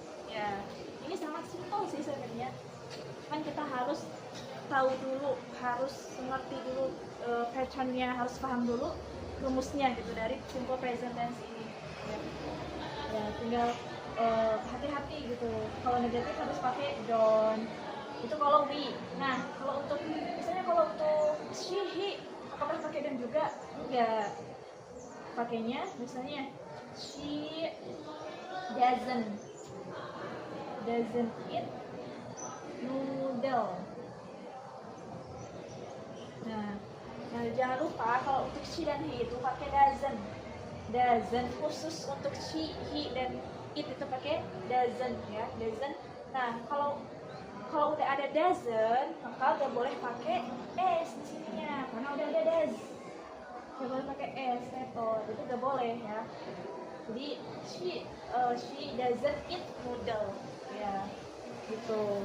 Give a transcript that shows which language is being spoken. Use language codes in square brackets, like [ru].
[id] Ya, ini sangat simpel sih sebenarnya. Kan kita harus tahu dulu, harus mengerti dulu patternnya, harus paham dulu rumusnya gitu dari simple present tense ini. Ya tinggal hati-hati gitu. Kalau negatif harus pakai don't. Itu kalau we. Nah, kalau untuk misalnya kalau untuk she, he, apakah pakai don't juga? Enggak. Pakainya misalnya [en] she doesn't eat noodle. [id] Nah, jangan lupa kalau untuk she dan he itu pakai doesn't khusus untuk she, he, dan it itu pakai doesn't ya, doesn't. Nah, kalau udah ada doesn't, maka udah boleh pakai s di sininya, karena udah ada does. Udah boleh pakai s, itu udah boleh ya. Jadi [en] she doesn't eat noodle [id] ya, gitu.